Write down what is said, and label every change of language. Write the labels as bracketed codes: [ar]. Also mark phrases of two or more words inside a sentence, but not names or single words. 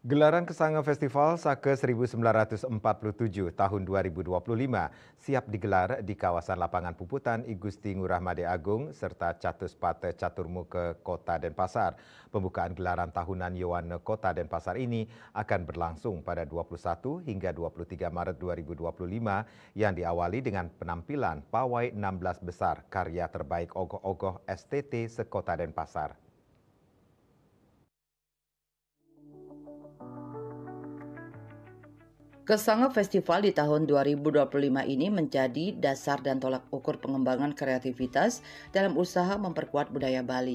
[id] Gelaran Kesanga Festival Sake 1947 tahun 2025 siap digelar di kawasan lapangan Puputan I Gusti Ngurah Made Agung serta Catuspate Caturmuke Kota Denpasar. Pembukaan gelaran tahunan Yowane Kota Denpasar ini akan berlangsung pada 21 hingga 23 Maret 2025 yang diawali dengan penampilan pawai 16 besar karya terbaik ogoh-ogoh STT sekota Denpasar. Kesanga Festival di tahun 2025 ini menjadi dasar dan tolak ukur pengembangan kreativitas dalam usaha memperkuat budaya Bali.